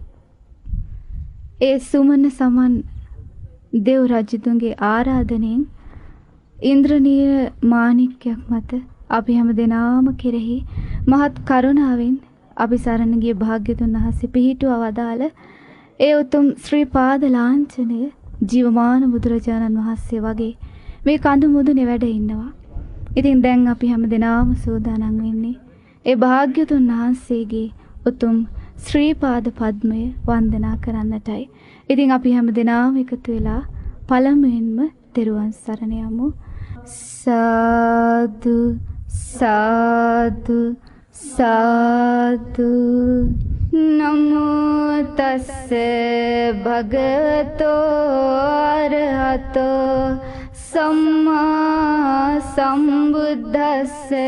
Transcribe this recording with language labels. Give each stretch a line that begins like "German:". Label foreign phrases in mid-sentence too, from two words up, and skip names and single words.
Sinhala: ඒ සුමන සමන් දෙව් රජතුන්ගේ ආරාධනෙන් ඉන්ද්‍රනීල මාණික්කයක් මත අපි හැම දෙනාම කෙරෙහි මහත් කරුණාවෙන් අපි සරණ ගිය භාග්‍යතුන් වහන්සේ පිහිටුවා වදාළ ඒ උතුම් ශ්‍රී පාද ලාංඡනය ජීවමාන බුදුරජාණන් වහන්සේ වගේ මේ කඳු මුදුනේ වැඩ ඉන්නවා. ඉතින් දැන් අපි හැම දෙනාම සූදානම් වෙන්නේ ඒ භාග්‍යතුන් වහන්සේගේ උතුම් ශ්‍රී පාද පද්මය වන්දනා කරන්නටයි. ඉතින් අපි හැම දෙනාම එකතු වෙලා පළමුවෙන්ම තෙරුවන් සරණ යමු. සාදු සාදු සාදු.
Pali: නමෝ තස්ස භගවතෝ අරහතෝ සම්මා සම්බුද්දස්ස.